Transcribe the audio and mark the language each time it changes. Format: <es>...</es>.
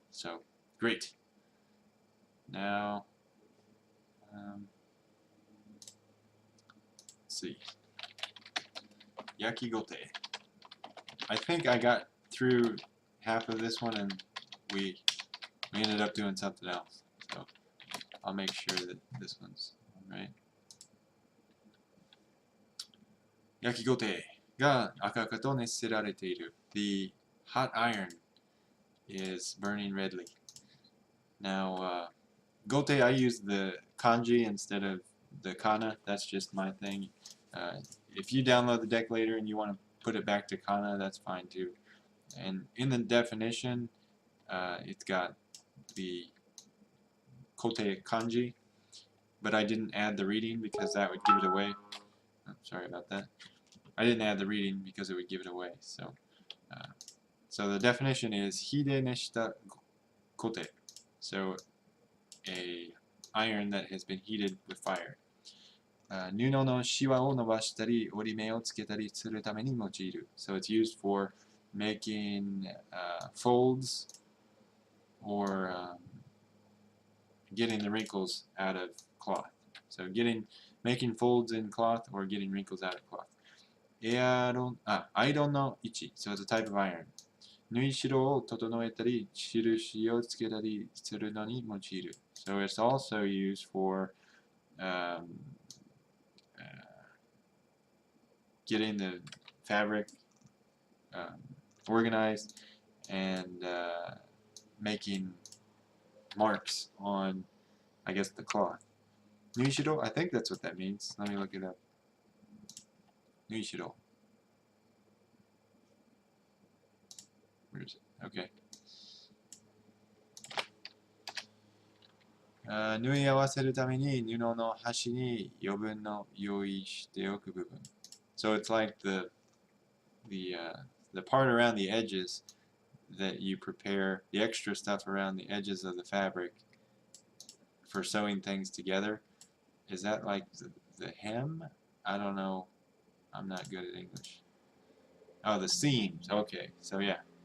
<en>So great. Now let's see. Yakigote. I think I got through half of this one and we ended up doing something else. So I'll make sure that this one's alright.</en> <ja>Yakigote が赤々と熱せられている.</ja> <en>The hot iron is burning redly. Now, gote, I use the kanji instead of the kana. That's just my thing. If you download the deck later and you want to put it back to kana, that's fine too. And in the definition, it's got the kote kanji, but I didn't add the reading because that would give it away. Oh, sorry about that. I didn't add the reading because it would give it away. So, so the definition is</en> <ja>hide neshita kote.</ja> <en>So, a iron that has been heated with fire.</en> <ja>布のシワを伸ばしたり折り目をつけたりするために用いる.</ja> <en>So it's used for making folds or getting the wrinkles out of cloth. So making folds in cloth or getting wrinkles out of cloth.</en> <ja>アイロンの位置.</ja> <en>So it's a type of iron.</en> <ja>縫い代を整えたり印をつけたりするのに用いる.</ja> <en>So it's also used for getting the fabric organized and making marks on, I guess, the cloth. Nuishiro, I think that's what that means. Let me look it up. Nuishiro. Where is it? Okay.</en> <ja>縫い合わせるために布の端に余分の用意しておく部分.</ja> <en>So it's like the part around the edges that you prepare, the extra stuff around the edges of the fabric for sewing things together. Is that like the hem? I don't know. I'm not good at English. Oh, the seams. Okay, so yeah.</en>